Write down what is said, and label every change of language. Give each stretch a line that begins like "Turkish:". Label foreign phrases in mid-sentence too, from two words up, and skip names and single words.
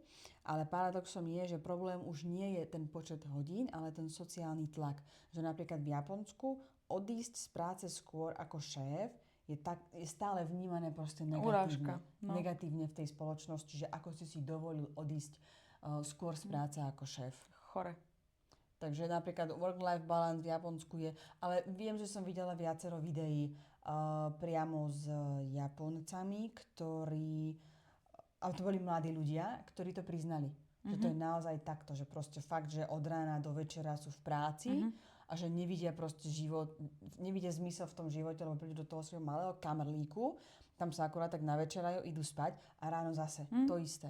Slovak: Ale paradoxom je, že problém už nie je ten počet hodín, ale ten sociálny tlak. Že napríklad v Japonsku odísť z práce skôr ako šéf je stále vnímané proste negatívne v tej spoločnosti, že ako si dovolil odísť skôr z práce ako šéf. Chore. Takže napríklad
English: work-life balance
Slovak: v Japonsku je, ale viem, že som videla viacero videí priamo s Japoncami, a to boli mladí ľudia, ktorí to priznali. Že to je naozaj takto, že proste fakt, že od rána do večera sú v práci a že nevidia proste život, nevidia zmysel v tom živote, lebo prídu do toho svojho malého kamerlíku, tam sa akurát tak navečerajú, idú spať a ráno zase to isté.